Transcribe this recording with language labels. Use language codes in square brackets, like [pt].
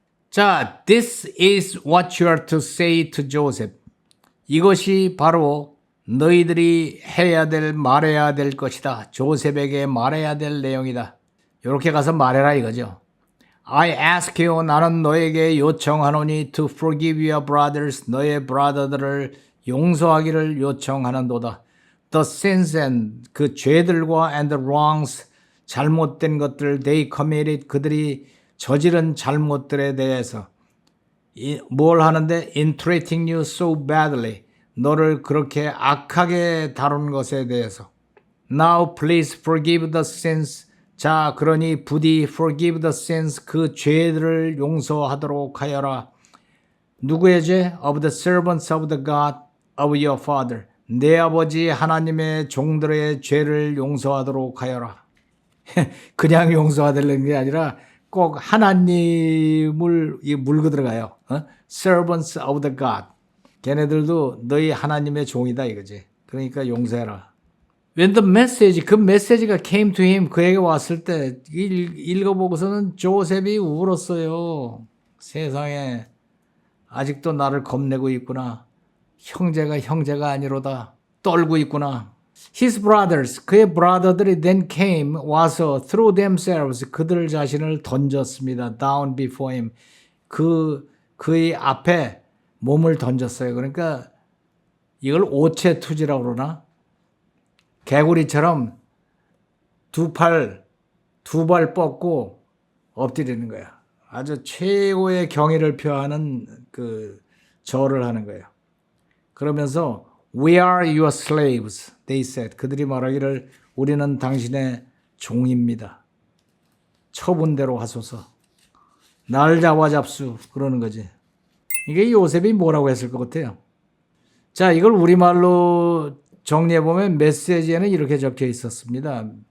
[en] 자, this is what you are to say to Joseph. [ko] 이것이 바로 너희들이 해야 될, 말해야 될 것이다. 조셉에게 말해야 될 내용이다. 이렇게 가서 말해라 이거죠. [en] I ask you, [ko] 나는 너에게 요청하노니 [en] to forgive your brothers, [ko] 너의 브라더들을 용서하기를 요청하는도다. [en] The sins and [ko] 그 죄들과 [en] and the wrongs, [ko] 잘못된 것들, [en] they committed, [ko] 그들이 저지른 잘못들에 대해서 뭘 하는데 [en] in treating you so badly, [ko] 너를 그렇게 악하게 다룬 것에 대해서. [en] Now please forgive the sins. [ko] 자, 그러니 부디 [en] forgive the sins, [ko] 그 죄들을 용서하도록 하여라. 누구의 죄? [en] Of the servants of the God of your father. [ko] 내 아버지 하나님의 종들의 죄를 용서하도록 하여라. 그냥 용서하려는 게 아니라 꼭 하나님을 물고 들어가요. [en] Servants of the God. [ko] 걔네들도 너희 하나님의 종이다 이거지. 그러니까 용서해라. [en] When the message, [ko] 그 메시지가 [en] came to him, [ko] 그에게 왔을 때 읽어보고서는 조셉이 울었어요. 세상에 아직도 나를 겁내고 있구나. 형제가 아니로다. 떨고 있구나. [en] His brothers, [ko] 그의 브라더들이 [en] then came, [ko] 와서 [en] through themselves, [ko] 그들 자신을 던졌습니다. [en] Down before him. [ko] 그의 앞에 몸을 던졌어요. 그러니까 이걸 오체투지라고 그러나? 개구리처럼 두 발 뻗고 엎드리는 거야. 아주 최고의 경의를 표하는 그 절을 하는 거예요. 그러면서 [en] We are your slaves, they said. [ko] 그들이 말하기를 우리는 당신의 종입니다. 처분대로 하소서. 날 잡아잡수. 그러는 거지. 이게 요셉이 뭐라고 했을 것 같아요. 자, 이걸 우리말로 정리해보면 메시지에는 이렇게 적혀 있었습니다.